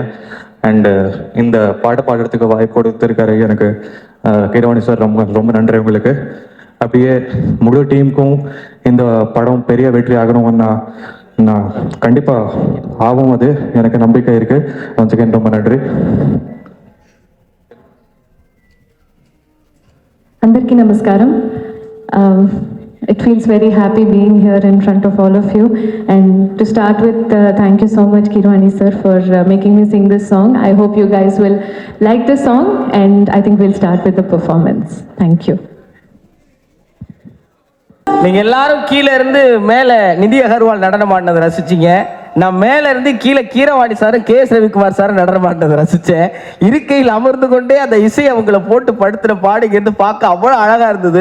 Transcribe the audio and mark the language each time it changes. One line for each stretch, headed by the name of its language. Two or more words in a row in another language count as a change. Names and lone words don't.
Tamil: அண்ட் இந்த பாட பாடுறதுக்கு வாய்ப்பு கொடுத்துருக்காரு எனக்கு கீரவாணி சார். ரொம்ப ரொம்ப நன்றி உங்களுக்கு. அப்படியே முழு டீமுக்கும் இந்த படம் பெரிய வெற்றி ஆகணும்னு நான் கண்டிப்பாக ஆகும். அது எனக்கு நம்பிக்கை இருக்கு.
English: once again
Tamil: ரொம்ப நன்றி.
Telugu: అందరికీ నమస్కారం.
English: It feels very happy being here in front of all of you. And to start with, thank you so much Kirwani sir for making me sing this song. I hope you guys will like the song and I think we'll start with the performance. Thank you.
Tamil: நீங்க எல்லாரும் கீழே இருந்து மேல நிதி அகர்வால் நடனம் ஆடினதை ரசிச்சீங்க. நான் மேல இருந்து கீழே கீரவாணி சாரும் கே எஸ் ரவிக்குமார் சாரும் நடனம் ஆடினதை ரசிச்சேன். இருக்கையில் அமர்ந்து கொண்டே அந்த இசை அவங்கள போட்டு படுத்துற பாடுகிறது பார்க்க அவ்வளவு அழகா இருந்தது.